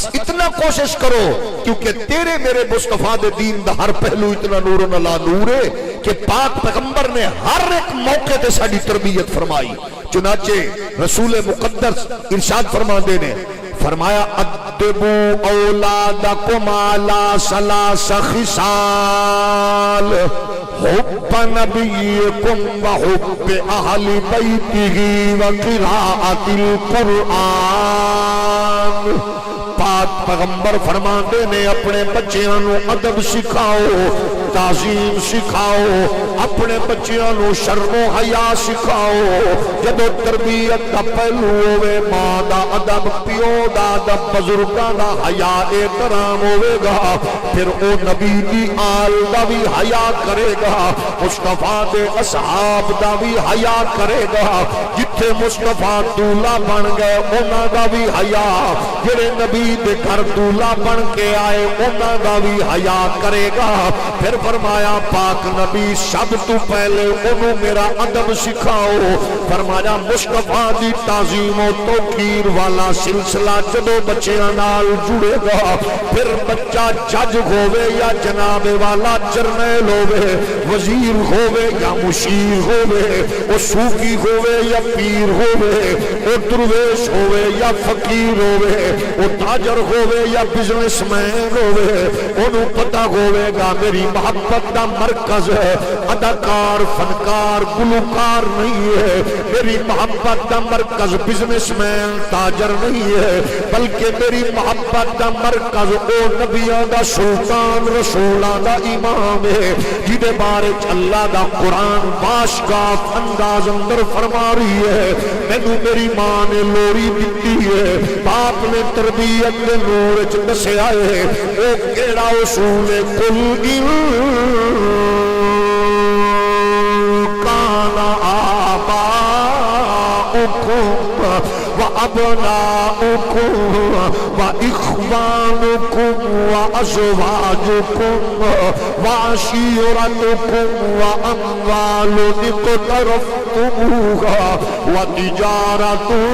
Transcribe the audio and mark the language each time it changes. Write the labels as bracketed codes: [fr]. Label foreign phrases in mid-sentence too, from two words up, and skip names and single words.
[pa] اتنا کوشش کرو کیونکہ تیرے میرے مصطفیٰ دے دین دا ہر پہلو اتنا نور و نلا نور ہے کہ پاک پیغمبر نے ہر ایک موقع تے ساڑی تربیت فرمائی چنانچہ رسول مقدس ارشاد فرما دینے فرمایا [ar] ادبو اولادکم علی ثلاث خصال حب نبیکم و حب اہل بیتہ و قراءت القرآن [pa] پاک پیغمبر فرماندے نے اپنے بچیاں نو ادب سکھاؤ تعظیم سکھاؤ اپنے بچیاں نو شرم و حیا سکھاؤ جدو تربیت دا پہلو ہوئے ماں دا ادب پیو دا ادب بزرگاں دا حیا احترام ہوئے گا پھر او نبی دی آل دا بھی حیا کرے گا مصطفیٰ دے اصحاب دا بھی حیا کرے گا جتھے مصطفیٰ دولہ بن گئے انہاں دا بھی حیا جڑے نبی دے گھر دولہ بن کے آئے انہاں دا بھی حیا کرے گا پھر فرمایا پاک نبی سب تو پہلے انہوں میرا ادب سکھاؤ فرمایا مصطفیٰ دی تعظیم و توقیر والا سلسلہ جدو بچیاں نال جڑے گا پھر بچہ جج ہوئے یا جناب والا جرنیل ہوئے وزیر ہوئے یا مشیر ہوئے او صوفی ہوئے یا پیر ہوئے او درویش ہوئے یا فقیر ہوئے او تاجر ہوئے یا [en] business man [pa] ہوئے انہوں پتہ ہوئے گا میری محبت دا مرکز ہے اداکار فنکار گلوکار نہیں ہے، میری محبت دا مرکز [en] business man [pa] تاجر نہیں ہے، بلکہ میری محبت دا مرکز او نبیاں دا سلطان رسولاں دا امام ہے، جدے بارے اللہ دا قرآن باشگاف انداز اندر فرما رہی ہے، مینوں میری ماں نے لوری دتی ہے، باپ نے تربیت دے نور وچ دسیا ہے، او کیڑا اصول ہے، [ar] قل ان کان آباؤکم وأبناؤكم وإخوانكم وأزواجكم وعشيرتكم وأموال اقترفتموها وتجارة